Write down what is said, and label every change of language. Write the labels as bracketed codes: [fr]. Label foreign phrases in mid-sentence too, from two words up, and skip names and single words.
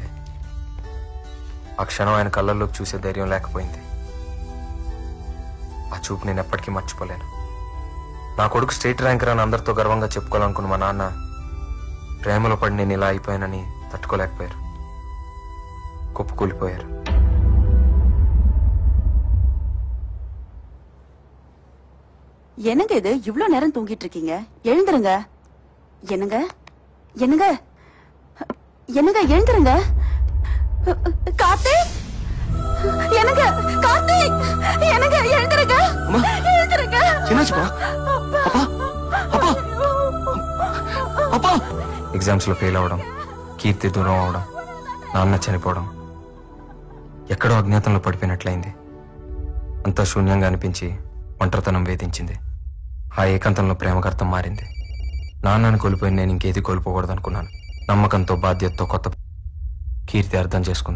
[te] ఆ క్షణం ఆయన కళ్ళల్లోకి చూసే ధైర్యం లేకపోయింది. ఆ చూపు నేను ఎప్పటికీ మర్చిపోలేను. నా కొడుకు [en] state ranker [te] అని అందరితో గర్వంగా చెప్పుకోవాలనుకున్న మా నాన్న ప్రేమలో పడి నేను ఇలా అయిపోయానని తట్టుకోలేకపోయారు. కుప్పకూలిపోయారు. [ta] என்னங்க இது இவ்ளோ நேரம் தூங்கிட்டு இருக்கீங்க? எழுந்துருங்க. என்னங்க என்னங்க என்னங்க எழுந்துருங்க. கார்த்திக், என்னங்க கார்த்திக், என்னங்க எழுந்துருங்க. எழுந்துருங்க. என்னாச்சுப்பா? அப்பா அப்பா அப்பா. [te] ఎగ్జామ్స్లో ఫెయిల్ అవడం, కీర్తి దూరం అవడం, నాన్న చనిపోవడం, ఎక్కడో అజ్ఞాతంలో పడిపోయినట్లయింది. అంతా శూన్యంగా అనిపించి ఒంటరితనం వేధించింది. ఆ ఏకాంతంలో ప్రేమకర్థం మారింది. నాన్నను కోల్పోయి నేను ఇంకేది కోల్పోకూడదు అనుకున్నాను. నమ్మకంతో, బాధ్యతతో కొత్త కీర్తి అర్థం చేసుకుంది.